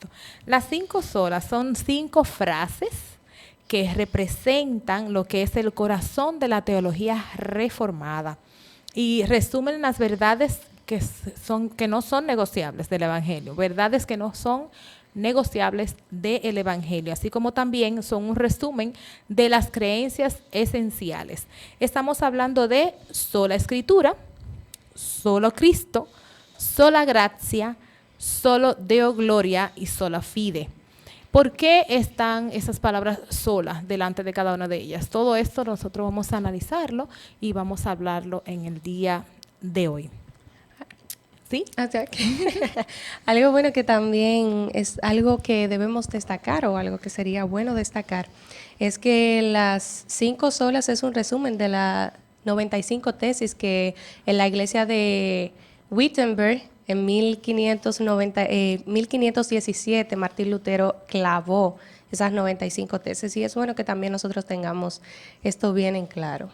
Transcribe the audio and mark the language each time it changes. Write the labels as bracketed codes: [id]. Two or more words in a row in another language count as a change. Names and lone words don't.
[es] Las 5 solas son 5 frases que representan lo que es el corazón de la teología reformada y resumen las verdades que no son negociables del Evangelio, verdades que no son negociables del Evangelio, así como también son un resumen de las creencias esenciales. Estamos hablando de sola Escritura, solo Cristo, sola gracia, [la] solo Deo gloria [es] y [la] sola fide. [es] ¿Por qué están esas palabras solas delante de cada una de ellas? Todo esto nosotros vamos a analizarlo y vamos a hablarlo en el día de hoy. ¿Sí? Algo bueno que también es algo que debemos destacar o algo que sería bueno destacar es que las 5 solas es un resumen de las 95 tesis que en la iglesia de Wittenberg en 1517 Martín Lutero clavó esas 95 tesis y es bueno que también nosotros tengamos esto bien en claro.